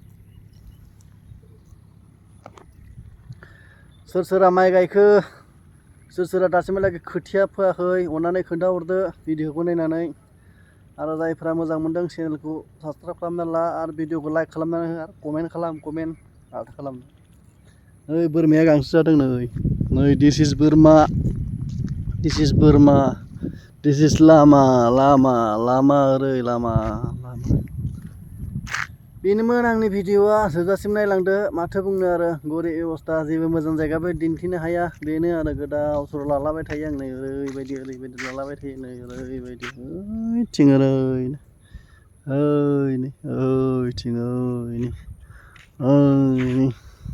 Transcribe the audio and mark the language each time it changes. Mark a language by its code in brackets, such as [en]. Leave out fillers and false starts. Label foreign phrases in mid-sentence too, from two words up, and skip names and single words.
[brx] सोर माइ गायखो, सोर दासिमहालागै खोथिया फोआखै, अननानै खोन्थाहरदो भिडिअखौ नायनानै। आरो जायफ्रा मोजां मोनदों चेनेलखौ साबसक्राइब खालामना ला, आरो भिडिअखौ लाइक खालामनानै हो, आरो कमेन्ट खालाम। माथो खालामनो। नै बोरमाया गांसो जादों नै [en] this is [brx] बोरमा, [en] this is [brx] लामा, ओरै लामा। बेनोमोन आंनि भिडिअआ, जोबजासिम नायलांदो। माथो बुंनो आरो, गरिब अबस्था, जेबो मोजां जायगाबो दिन्थिनो हाया। बेनो आरो गोदाव सोराव लालाबाय थायो आं नै, ओरैबायदि लालाबाय थायो नै, ओरैबायदि ओइथिं